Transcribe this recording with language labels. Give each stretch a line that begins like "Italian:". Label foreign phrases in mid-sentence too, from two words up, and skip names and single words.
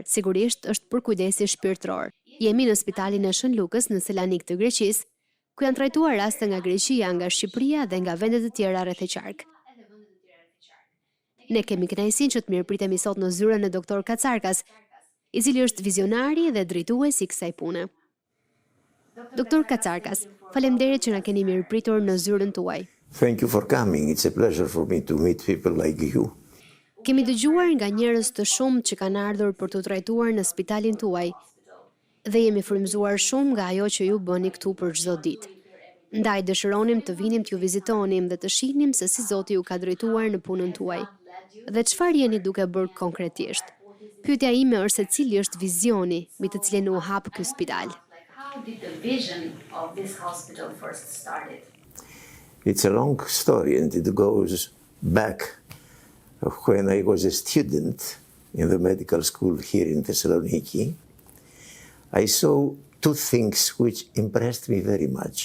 Albanian: Sigurisht është përkujdesi shpirtëror. Jemi në spitalin e Shën Lukës në Selanik të Greqisë, ku janë trajtuar raste nga Greqia, nga Shqipëria dhe nga vendet e tjera rreth e qark. Ne kemi kënaqësinë që të mirëpritemi sot në zyrën e doktor Katsarkas, i cili është vizionari dhe drejtuesi i kësaj pune. Doktor Katsarkas, faleminderit që na keni mirëpritur në zyrën tuaj.
English: Thank you for coming. It's a pleasure for me to meet people like you.
Albanian: Kemi dëgjuar nga njerëz të shumtë që kanë ardhur për të trajtuar në spitalin tuaj dhe jemi frymëzuar shumë nga ajo që ju bëni këtu për çdo ditë. Ndaj dëshironim të vinim t'ju vizitonim dhe të shihnim se si Zoti ju ka drejtuar në punën tuaj. Dhe çfarë jeni duke bërë konkretisht? Pyetja ime është se cili është vizioni mbi të cilin u hap ky spital.
English: How did the vision of this hospital first started? It's a long story and it goes back when I was a student in the medical school here in Thessaloniki. I saw two things which impressed me very much.